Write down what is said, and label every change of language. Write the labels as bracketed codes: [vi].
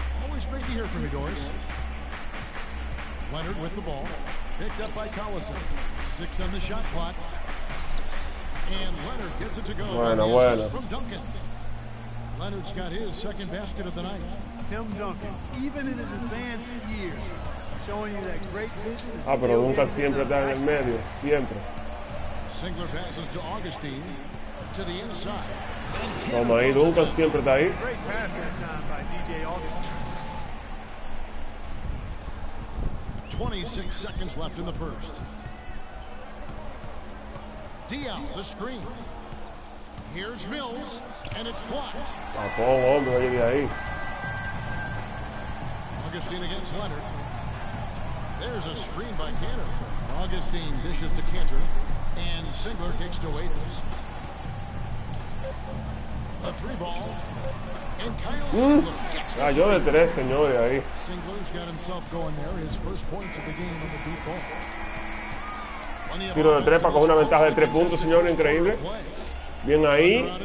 [en] Always great to hear from you, Doris. Leonard with the ball. Picked up by Collison. 6 on the shot clock. And Leonard gets it to go. [es] Bueno. [en] From Duncan. Leonard's got his second basket of the night. Tim Duncan, even in his advanced years, showing you that great vision. [es] Pero Duncan siempre está en el medio, siempre. [en] Singler passes to Augustine to the inside. [es] Toma ahí, Duncan siempre está ahí. [en] Great pass that time by DJ Augustine. 26 seconds left in the first. Diaz, the screen. Here's Mills, and it's blocked. [es] Hombre, ahí. [en] Augustine against Leonard. There's a screen by Cantor. Augustine dishes to Cantor, and Singler kicks to Waiters. A 3-ball, and Kyle Singler gets it. [es] Yo de 3, señores, ahí. [en] Singler's got himself going there. His first points of the game on the deep ball. [es] Tiro de 3 para coger una ventaja de 3 puntos, señores, increíble. Bien ahí.